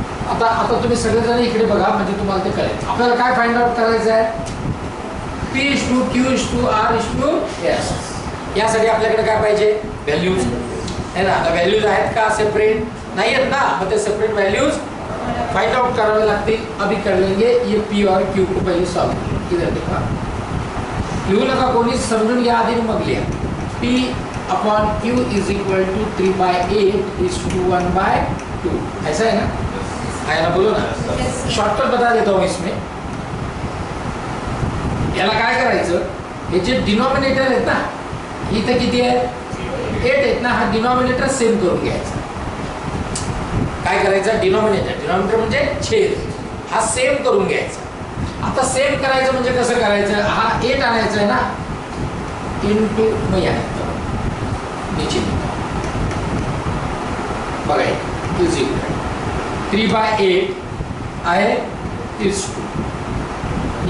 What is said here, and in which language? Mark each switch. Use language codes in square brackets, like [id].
[mr] आता तुम्ही सगळेजण इकडे बघा, म्हणजे तुम्हाला ते कळेल. आपल्याला काय फाइंड आउट करायचं आहे? [en] P is to Q is to R is to S. [mr] यासाठी आपल्याकडे काय पाहिजे? व्हॅल्यूज है ना. आता व्हॅल्यूज आहेत का सेपरेट? [hi] नहीं है ना. मतलब सेपरेट वैल्यूज फाइंड आउट करने लगती. अभी कर लेंगे. ये P और Q को पहले सॉल्व. इधर देखा, [mr] लिहू नका कोणी, समजून घ्या आधी मग लिहा. [en] P upon Q is equal to 3 by 8 is to 1 by 2. [hi] ऐसा है ना? है ना, बोलो ना. शॉर्टकट बता देता हूँ इसमें. [mr] याला काय करायचं, हे जे डिनॉमिनेटर आहेत ना, इथं किती आहे? 8 आहेत ना. हा डिनॉमिनेटर सेम करून घ्यायचा. काय करायचं? डिनॉमिनेटर म्हणजे छेद, हा सेम करून घ्यायचा. आता सेम करायचं म्हणजे कसं करायचं? हा 8 आणायचा आहे ना, इनटू मग नीचे बघा, इज इक्वल 3 by 8 आहे इज 2.